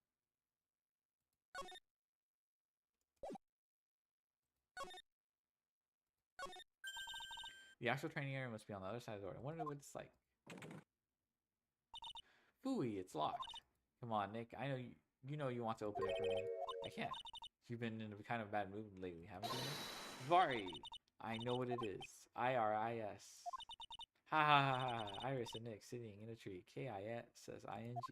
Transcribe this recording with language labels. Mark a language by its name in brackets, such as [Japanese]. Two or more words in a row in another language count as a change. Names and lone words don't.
[English] The actual training area must be on the other side of the door. I wonder what it's like. Phooey, it's locked. Come on, Nick. I know you know you want to open it for me. I can't. You've been in a kind of bad mood lately, haven't you, Nick? Vari! I know what it is. I-R-I-S. Ha ha ha ha. Iris and Nick sitting in a tree. K-I-S says I-N-G.